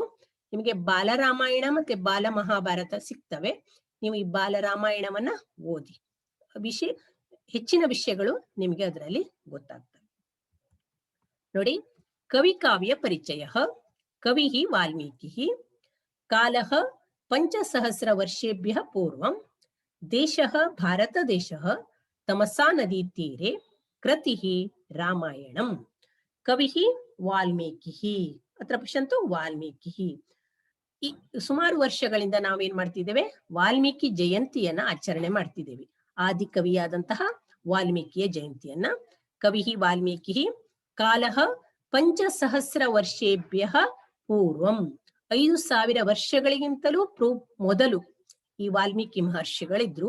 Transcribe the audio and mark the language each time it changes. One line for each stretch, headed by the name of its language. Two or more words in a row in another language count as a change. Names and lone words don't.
Kannada: ನಿಮಗೆ ಬಾಲರಾಮಾಯಣ ಮತ್ತೆ ಬಾಲ ಮಹಾಭಾರತ ಸಿಗ್ತವೆ. ನೀವು ಈ ಬಾಲರಾಮಾಯಣವನ್ನ ಓದಿ. ಹೆಚ್ಚಿನ ವಿಷಯಗಳು ನಿಮಗೆ ಅದರಲ್ಲಿ ಗೊತ್ತಾಗ್ತವೆ. ನೋಡಿ, ಕವಿ ಕಾವ್ಯ ಪರಿಚಯ.
Sanskrit: ಕವಿ ವಾಲ್ಮೀಕಿ. ಕಾಲಃ 5,000 ವರ್ಷೇಭ್ಯಃ ಪೂರ್ವಂ. ದೇಶಃ ಭಾರತ ದೇಶಃ. ತಮಸಾ ನದಿ ತೀರೆ. ಕೃತಿಃ ರಾಮಾಯಣಂ. ಕವಿಃ ವಾಲ್ಮೀಕಿ. ಅತ್ರ ಪಶ್ಯಂತು ವಾಲ್ಮೀಕಿ.
Kannada: ಈ ಸುಮಾರು ವರ್ಷಗಳಿಂದ ನಾವೇನ್ ಮಾಡ್ತಿದ್ದೇವೆ? ವಾಲ್ಮೀಕಿ ಜಯಂತಿಯನ್ನ ಆಚರಣೆ ಮಾಡ್ತಿದ್ದೇವೆ. ಆದಿಕವಿಯಾದಂತಹ ವಾಲ್ಮೀಕಿಯ ಜಯಂತಿಯನ್ನ.
Sanskrit: ಕವಿಃ ವಾಲ್ಮೀಕಿ. ಕಾಲಃ 5,000 ವರ್ಷೇಭ್ಯಃ ಪೂರ್ವಂ.
Kannada: 5,000 ವರ್ಷಗಳಿಗಿಂತಲೂ ಮೊದಲು ಈ ವಾಲ್ಮೀಕಿ ಮಹರ್ಷಿಗಳಿದ್ರು.